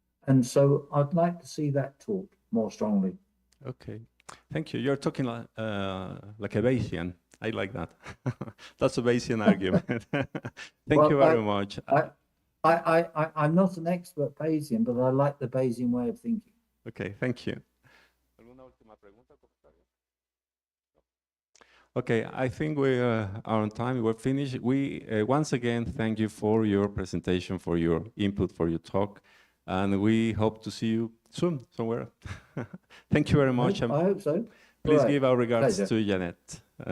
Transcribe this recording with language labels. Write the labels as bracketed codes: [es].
[en] And so I'd like to see that taught more strongly. Okay, thank you. You're talking like a Bayesian. I like that. That's a Bayesian argument. Thank you very much. I'm not an expert Bayesian, but I like the Bayesian way of thinking. [es] Okay, thank you. ¿Alguna última pregunta o comentario? [en] Okay, I think we are on time. We're finished. We once again thank you for your presentation, for your input, for your talk, and we hope to see you soon somewhere. Thank you very much. I hope so. Please All right. give our regards Pleasure. to Janet.